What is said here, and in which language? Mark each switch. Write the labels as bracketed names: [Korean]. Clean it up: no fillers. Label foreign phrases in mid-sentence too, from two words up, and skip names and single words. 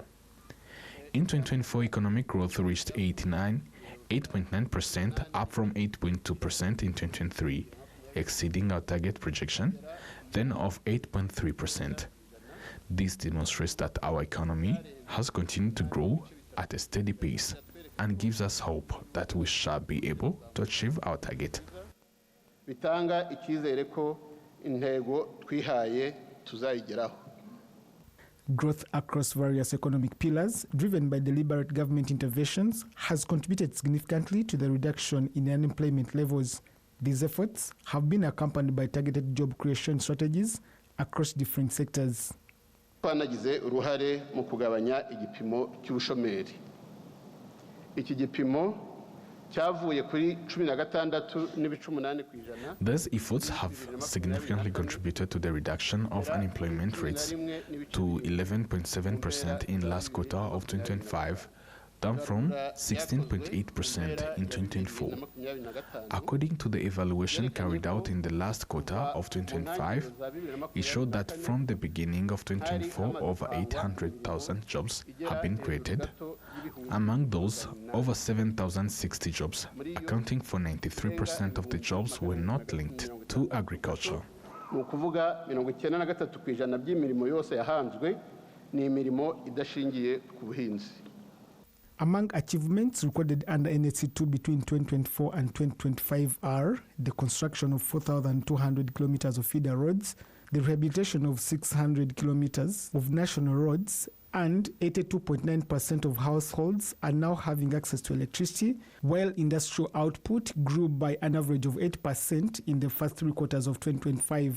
[English] In 2024, economic growth reached 8.9%, up from 8.2% in 2023. Exceeding our target projection, then of 8.3%. This demonstrates that our economy has continued to grow at a steady pace and gives us hope that we shall be able to achieve our target. [Kinyarwanda] Bitanga icyizere ko intego twihaye tuzayigeraho. [English] Growth across various economic pillars, driven by deliberate government interventions, has contributed significantly to the reduction in unemployment levels. These efforts have been accompanied by targeted job creation strategies across different sectors. [Kinyarwanda] Twanagize uruhare mu kugabanya igipimo cy'ubushomeri. Iki gipimo cyavuye kuri 16.8%. [English] These efforts have significantly contributed to the reduction of unemployment rates to 11.7% in last quarter of 2025, down from 16.8% in 2024. According to the evaluation carried out in the last quarter of 2025, it showed that from the beginning of 2024, over 800,000 jobs have been created. Among those, over 7,060 jobs, accounting for 93% of the jobs, were not linked to agriculture. [Kinyarwanda] Ni ukuvuga 93% by'imirimo yose yahanzwe ni imirimo idashingiye ku buhinzi. [English] Among achievements recorded under NST2 between 2024 and 2025 are the construction of 4,200 kilometers of feeder roads, the rehabilitation of 600 kilometers of national roads, and 82.9% of households are now having access to electricity, while industrial output grew by an average of 8% in the first 3 quarters of 2025.